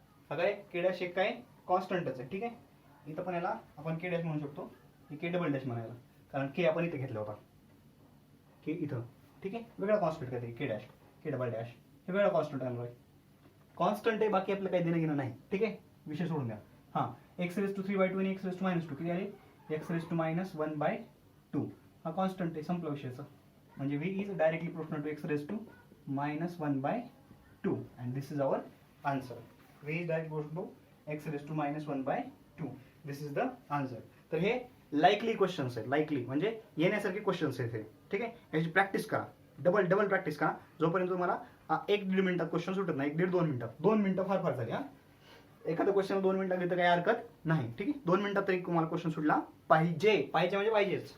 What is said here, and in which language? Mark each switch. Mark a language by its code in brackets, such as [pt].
[mr] हा काय k dash एक काय कॉन्स्टंटच आहे. ठीक आहे, इथं पण याला आपण k डॅश म्हणू शकतो, हे k डबल डॅश म्हणायला, कारण k आपण इथे घेतला होता, k इथं. ठीक आहे, वेगळा कॉन्स्टंट काहीतरी k dash, k double dash हे वेगळा कॉन्स्टंट आहे, कॉन्स्टंट आहे, बाकी आपलं काही देणं घेणं नाही. ठीक आहे, विषय सोडून द्या. हां, x raised to 3/2 आणि x raised to -2 किती आले, x raised to -1/2 हा कॉन्स्टंट आहे, संपला विषयाचा. [en] म्हणजे v is directly proportional to x raised to -1/2 and this is our answer. v is directly proportional to x raised to -1/2. This is the answer. [mr] तर हे likely questions आहेत, likely म्हणजे येण्यासारखे क्वेश्चन्स आहेत हे. ठीक आहे, याची प्रॅक्टिस करा, डबल प्रॅक्टिस करा, जोपर्यंत तुम्हाला 1-1.5 मिनिटात क्वेश्चन सुटत नाही. 1-1.5-2 मिनिटात, 2 मिनिटं फार झाली. हा, एखादा क्वेश्चन 2 मिनिटात घेतं काही हरकत नाही. ठीक आहे, 2 मिनिटात तरी तुम्हाला क्वेश्चन सुटला पाहिजे म्हणजे पाहिजेच.